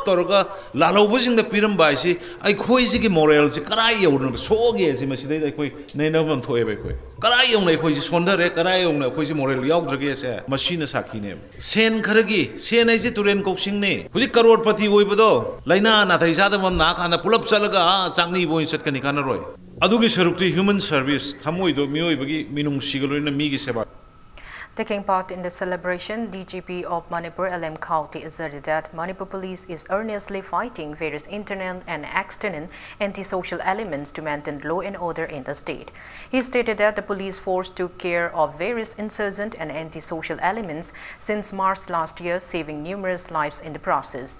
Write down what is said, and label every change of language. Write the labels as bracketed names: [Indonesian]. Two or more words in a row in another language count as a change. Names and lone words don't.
[Manipuri] ꯇꯧꯔꯒ ꯂꯥꯜꯍꯧꯕꯁꯤꯡꯗ ꯄꯤꯔꯝꯕ ꯍꯥꯏꯁꯤ ꯑꯩꯈꯣꯏꯁꯤꯒꯤ ꯃꯣꯔꯦꯜꯁꯤ ꯀꯔꯥꯏ ꯌꯧꯔꯅꯕ ꯁꯣꯛꯑꯒꯦ ꯍꯥꯏꯁꯤ ꯃꯁꯤꯗꯩꯗ ꯑꯩꯈꯣꯏ ꯅꯩꯅꯕꯝ ꯊꯣꯛꯑꯦꯕ ꯑꯩꯈꯣꯏ ꯀꯔꯥꯏ ꯌꯧꯅ ꯑꯩꯈꯣꯏꯁꯤ ꯁꯣꯟꯊꯔꯦ ꯀꯔꯥꯏ ꯌꯧꯅ ꯑꯩꯈꯣꯏꯁꯤ ꯃꯣꯔꯦꯜ ꯌꯥꯎꯗ꯭ꯔꯒꯦꯁꯦ ꯃꯁꯤꯅ ꯁꯥꯈꯤꯅꯦꯕ ꯁꯦꯟ ꯈꯔꯒꯤ ꯁꯦꯟ ꯍꯥꯏꯁꯤ ꯇꯨꯔꯦꯟ ꯀꯧꯁꯤꯡꯅꯦ ꯍꯧꯖꯤꯛ ꯀꯔꯣꯔꯄꯇꯤ ꯑꯣꯏꯕꯗꯣ ꯂꯩꯅꯥ ꯅꯥꯊꯩ ꯆꯥꯗꯕ ꯑꯃ ꯅꯥꯀꯥꯟꯗ ꯄꯨꯂꯞ ꯆꯠꯂꯒ ꯆꯥꯛꯅꯤꯕ ꯑꯣꯏꯅ ꯆꯠꯀꯅꯤ ꯀꯥꯟꯅꯔꯣꯏ ꯑꯗꯨꯒꯤ ꯁꯔꯨꯛꯇꯤ [English] human service [Manipuri] ꯊꯃꯣꯏꯗꯣ ꯃꯤꯑꯣꯏꯕꯒꯤ ꯃꯤꯅꯨꯡꯁꯤꯒ ꯂꯣꯏꯅ ꯃꯤꯒꯤ ꯁꯦꯕꯥ. [English] Taking part in the celebration, DGP of Manipur, LM Khauti, asserted that Manipur police is earnestly fighting various internal and external anti-social elements to maintain law and order in the state. He stated that the police force took care of various insurgent and anti-social elements since March last year, saving numerous lives in the process.